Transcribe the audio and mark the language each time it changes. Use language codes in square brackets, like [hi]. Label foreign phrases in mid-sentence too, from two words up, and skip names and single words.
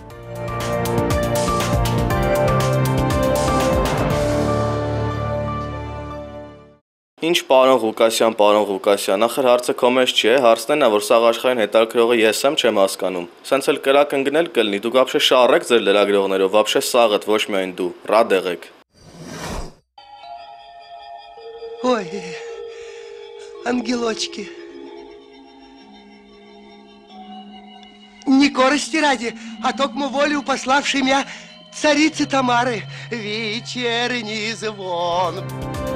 [hy] Ինչ պարոն Ղուկասյան, ախր հարցը քո մեջ չի է, հարցն է, որ սաղ աշխարհին հետաքրողը ես եմ, չեմ հասկանում։ Սենց էլ կրակ ընկնել կլինի, դուք вообще շարեք ձեր լրագրողներով, вообще սաղդ ոչ միայն դու, ռադ եղեք։ Ոյ, [ru] ангелочки. Не корости ради, а токмо волю пославшей меня царицы Тамары вечерний звон.